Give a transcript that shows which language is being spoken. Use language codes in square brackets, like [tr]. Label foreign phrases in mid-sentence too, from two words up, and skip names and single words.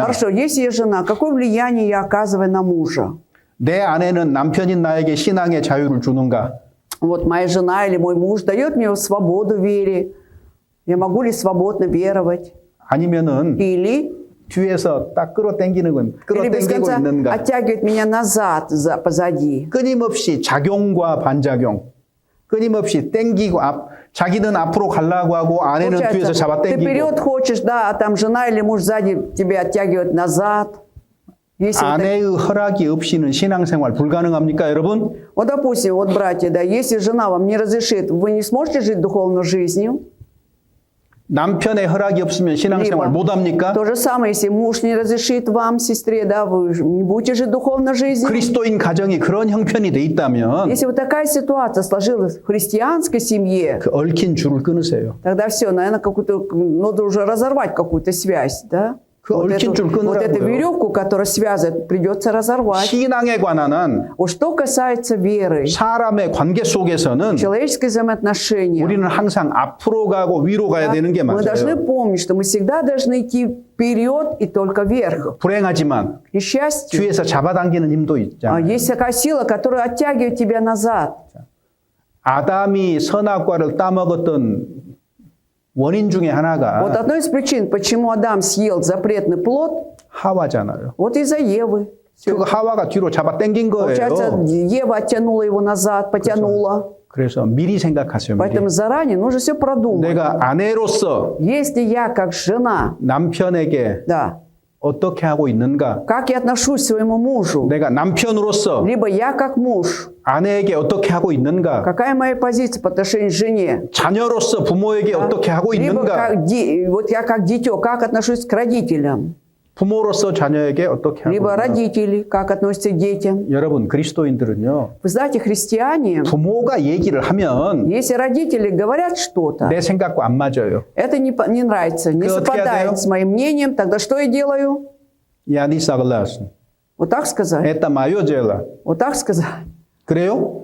[ru] Хорошо, если я жена, какое влияние я оказываю на мужа? [ko] 내 아내는 남편인 나에게 신앙의 자유를 주는가? [ru] Вот моя жена или мой муж дает мне свободу в вере. Я могу ли свободно веровать? [ko] 아니면은 [ru] Или [ko] 뒤에서 딱 끌어당기는 건 [ru] Или без [ko] 끌어당기고 [ru] конца [ko] 있는가? [ru] оттягивает меня назад, позади. [ko] 끊임없이 작용과 반작용. 끊임없이 땡기고 자기는 앞으로 가려고 하고 아내는 뒤에서 잡아 [ru] ты вперед [ko] 땡기고. [ru] хочешь, да, а там жена или муж сзади тебя оттягивает назад. Если вот, [ko] 아내의 허락이 없이는 신앙생활 불가능합니까, 여러분? [ru] вот, допустим, вот, братья, да, если жена вам не разрешит, вы не сможете жить духовной жизнью. [ko] 남편의 허락이 없으면 신앙생활 못 합니까? [ru] То же самое, если муж не разрешит вам, сестре, да, вы не будете жить духовной жизнью. [ko] 그리스도인 가정이 그런 형편이 돼 있다면 [ru] Если вот такая ситуация сложилась в христианской семье, [ko] 그 얽힌 줄을 끊으세요. [ru] тогда все, наверное, надо уже разорвать какую-то связь, да? [ko] 그 얽힌 줄 [ru] Вот эту [ko] 끊으라고요. [ru] веревку, которая связывает, придется разорвать. [ko] 신앙에 관한 한 [ru] Вот что касается веры, [ko] 사람의 관계 속에서는 [ru] человеческие взаимоотношения, [ko] 우리는 항상 앞으로 가고 위로 가야 되는 게 [ru] мы должны [ko] 맞아요. [ru] помнить, что мы всегда должны идти вперед и только вверх. [ko] 불행하지만 [ru] К несчастью, [ko] 뒤에서 잡아당기는 힘도 있잖아요. [ru] есть такая сила, которая оттягивает тебя назад. [ko] 아담이 선악과를 따먹었던 원인 중에 [ru] Вот [ko] 하나가 [ru] одной из причин, почему Адам съел запретный плод, [ko] 하와잖아요. [ru] вот из-за Евы. [ko] 그 하와가 뒤로 잡아당긴 [ru] Получается, [ko] 거예요. [ru] Ева оттянула его назад, потянула. [ko] 그래서 미리 생각하세요. 미리. [ru] Поэтому заранее нужно все продумать. [ko] 내가 아내로서 [ru] Если я как жена, [ko] 남편에게 [ru] да, [ko] 어떻게 하고 있는가? [ru] как я отношусь к своему мужу, [ko] 내가 남편으로서 [ru] либо я как муж, [ko] 아내에게 어떻게 하고 있는가? [ru] какая моя позиция по отношению к жене, [ko] 자녀로서 부모에게 어떻게 하고 [ru] либо [ko] 있는가? [ru] как вот я как дитё, как отношусь к родителям, [ko] 부모로서 자녀에게 어떻게 하고 [ru] либо [ko] 있는가? [ru] родители, как относятся к детям. [ko] 여러분 그리스도인들은요. [ru] Вы знаете, христиане, [ko] 부모가 얘기를 하면 [ru] если родители говорят что-то, [ko] 내 생각과 안 맞아요. [ru] это не нравится, не Ты ответ даёшь? совпадает с моим мнением, тогда что я делаю? Я не согласен. Вот так сказать? Это мое дело. Вот так сказать? [ko] 그래요?